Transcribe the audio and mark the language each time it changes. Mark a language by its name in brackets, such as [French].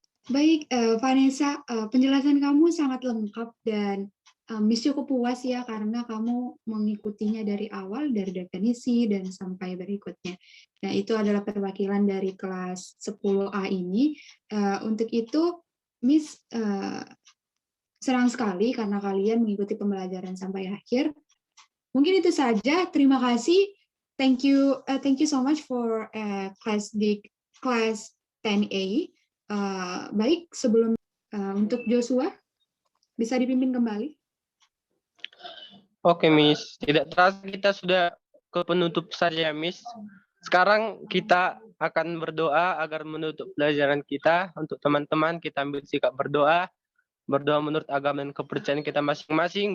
[Indonesian] Baik, Vanessa, penjelasan kamu sangat lengkap dan Miss cukup puas ya karena kamu mengikutinya dari awal, dari definisi dan sampai berikutnya. Nah, itu adalah perwakilan dari kelas 10A ini. Untuk itu, Miss senang sekali karena kalian mengikuti pembelajaran sampai akhir. Mungkin itu saja. Terima kasih. [English] Thank you so much for class 10A. [Indonesian] Baik, sebelum untuk Joshua bisa dipimpin kembali. Oke, Miss. Tidak terasa kita sudah ke penutup saja, Miss. Sekarang kita akan berdoa agar menutup pelajaran kita. Untuk teman-teman, kita ambil sikap berdoa. Berdoa menurut agama dan kepercayaan kita masing-masing.